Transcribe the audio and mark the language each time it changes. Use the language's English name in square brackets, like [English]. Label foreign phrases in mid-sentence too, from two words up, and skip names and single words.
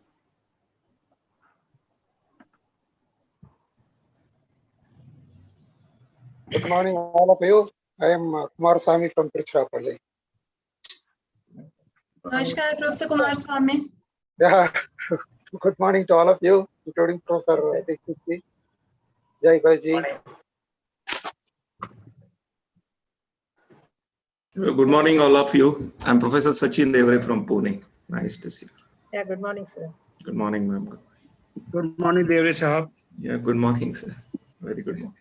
[English] Good morning, all of you. I am Kumar Swami from Tiruchirappalli. Namaskar, Professor Kumar Swami. Yeah, good morning to all of you, including Professor Dikshit ji. [Hindi] Jai Bhai ji. [English] Good morning, all of you. I'm Professor Sachin Devare from Pune. Nice to see you. Yeah, good morning, sir. Good morning, ma'am. Good morning, Devare Sahab. Yeah, good morning, sir. Very good morning.